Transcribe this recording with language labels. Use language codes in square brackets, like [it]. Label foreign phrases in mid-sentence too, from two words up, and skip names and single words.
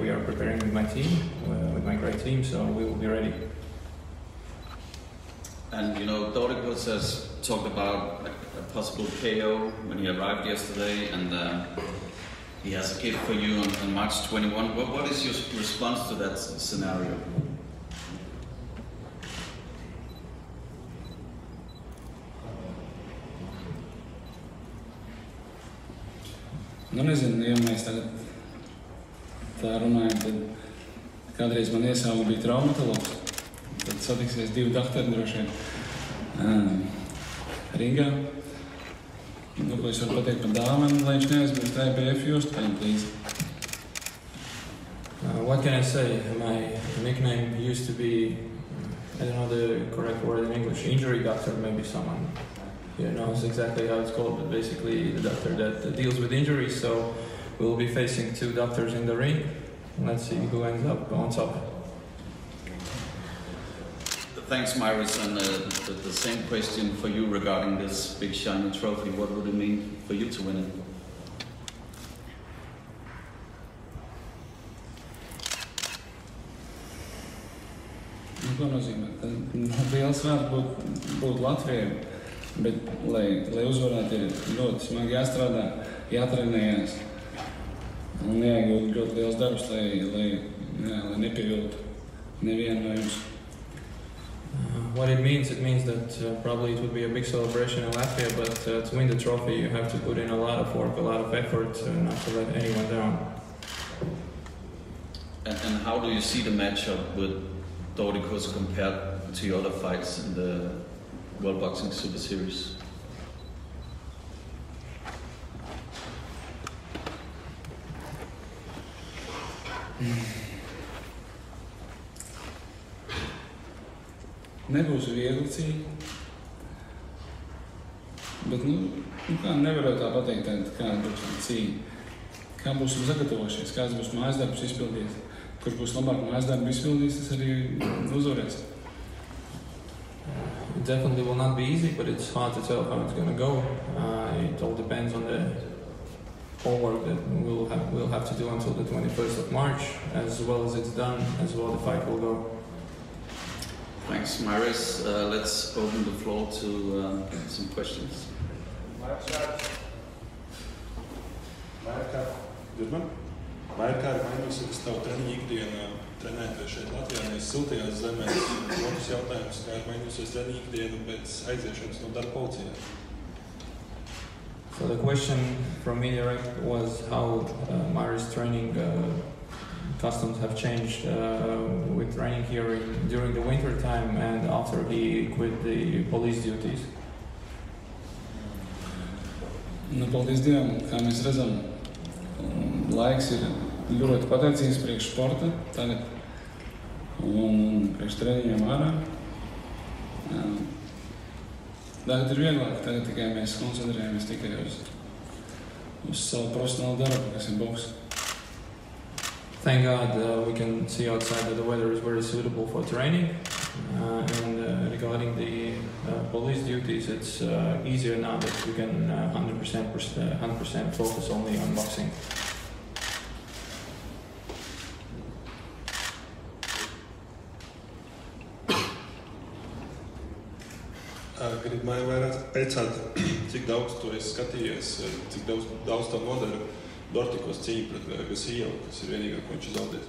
[en] We are preparing with my team, with my great team, so we will be ready. And Dortikoss has talked about a possible KO when he arrived yesterday, and he has a gift for you on March 21. What is your response to that scenario? [lv] Nezinu, ja mēs tagad tā runājam, tad kādreiz man iesauga bija traumatologs. Tad satiksies 2 doktori droši vien Rīgā. Ko es varu pateikt par dāvanu, lai viņš neaizmirst IBF jostu paņemt līdzi. [en] What can I say? My nickname used to be, I don't know the correct word in English, injury doctor, maybe someone here knows exactly how it's called, but basically the doctor that deals with injuries. So we'll be facing 2 doctors in the ring. Let's see who ends up on top. Thanks, Maris. And the same question for you regarding this big shiny trophy. What would it mean for you to win it? [lv] Ko nozīmē? Tad liels vērts būt Latvijai, bet, lai uzvarētu, ir ļoti smagi jāstrādā, jātrenējās un jāiegūt ļoti liels darbs, lai nepieviltu nevienu no jums. [en] What it means that probably it would be a big celebration in Latvia, but to win the trophy you have to put in a lot of work, a lot of effort, not to let anyone down. And how do you see the matchup with Dortikoss compared to your other fights in the World Boxing Super Series? [lv] Nebūs viegli cīņa, bet kā nevaru tā pateikt, kāda būs cīņa. Kā būsim sagatavojušies, kāds būs mājasdarbs izpildījis. Kurš būs labāk mājasdarbu izpildījis, tas arī uzvarēs. [en] It definitely will not be easy, but it's hard to tell how it's going to go. It all depends on the homework that we'll have to do until the 21st of March. As well as it's done, as well the fight will go. Thanks, Maris. Let's open the floor to some questions. [lv] Vai ir kāda mainīsies tavu treniņu ikdienā trenēties šeit Latvijā, nevis siltajās zemēs. Otrs jautājums, kā ir mainījusies treniņu ikdienu pēc aiziešanas no darba policijā? [en] So the question from me direct was how Marius' training customs have changed with training here during the winter time and after he quit the police duties. [lv] Nu, paldies Dievam, kā mēs redzam, laiks ir ļoti pateicīgs priekš sporta tagad un priekš treniņiem ārā. Tagad ir vieglāk, tagad tikai mēs koncentrējamies tikai uz savu profesionālu darbu, kas ir boks. [en] Thank God we can see outside that the weather is very suitable for training. And regarding the police duties, it's easier now that we can 100% focus only on boxing. [lv] Gribu vairāk pēcāt, cik daudz tu esi skatījies, cik daudz tev nodara Dortikoss cīņa pret Gasiju, kas ir vienīgā, ko viņš zaudēs.